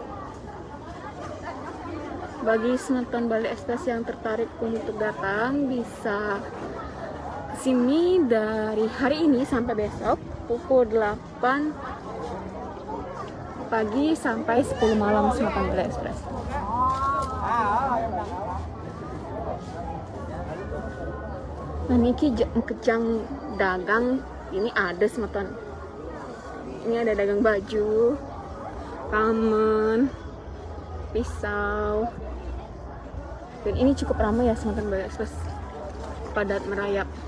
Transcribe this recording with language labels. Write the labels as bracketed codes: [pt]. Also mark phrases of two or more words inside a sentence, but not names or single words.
[id] Bagi Semeton Bali Express yang tertarik untuk datang, bisa kesini dari hari ini sampai besok pukul 8 pagi sampai 10 malam Semeton Bali Express. Nah, niki kejang dagang ini ada Semeton. Ini ada dagang baju, ramen, pisau. Dan ini cukup ramai ya Semeton Bali Express, padat merayap.